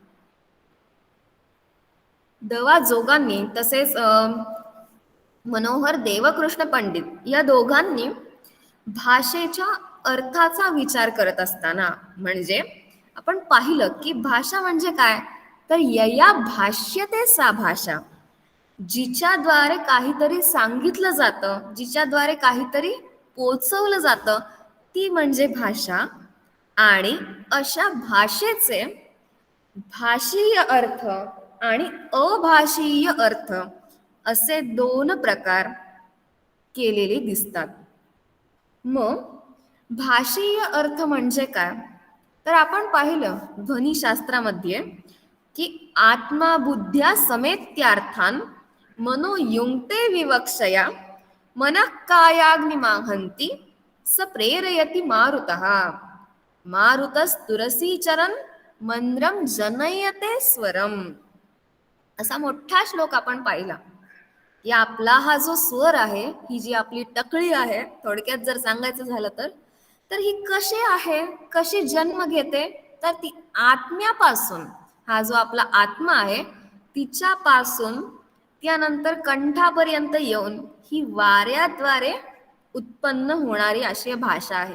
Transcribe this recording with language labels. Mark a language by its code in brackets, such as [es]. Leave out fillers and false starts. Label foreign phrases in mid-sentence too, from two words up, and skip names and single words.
[mr] दवा जोगांनी तसेच मनोहर देवकृष्ण पंडित या दोघांनी भाषेच्या अर्थाचा विचार करत असताना म्हणजे आपण पाहिलं की भाषा म्हणजे काय, तर [sa] यया भाष्यते सा भाषा, [mr] जिच्याद्वारे काहीतरी सांगितलं जातं, जिच्याद्वारे काहीतरी पोचवलं जातं, ती म्हणजे भाषा. आणि अशा भाषेचे भाषीय अर्थ आणि अभाषीय अर्थ असे दोन प्रकार केलेले दिसतात. मग भाषीय अर्थ म्हणजे काय, तर आपण पाहिलं ध्वनिशास्त्रामध्ये की [sa] आत्माबुद्ध्या समेत्यार्थान मनोयुंक्ते विवक्षया मनः कायाग्निमाहंती स प्रेरयति मारुतः मारुतस्तुरसीचरन् मंद्रम जनयते स्वरम. [mr] असा मोठा श्लोक आपण पाहिला. या आपला हा जो स्वर आहे, ही जी आपली टकळी आहे, थोडक्यात जर सांगायचं झालं तर ही कशी आहे, कशी जन्म घेते, तर ती आत्म्यापासून, हा जो आपला आत्मा आहे तिच्यापासून त्यानंतर कंठापर्यंत येऊन ही वाऱ्याद्वारे उत्पन्न होणारी अशी भाषा आहे.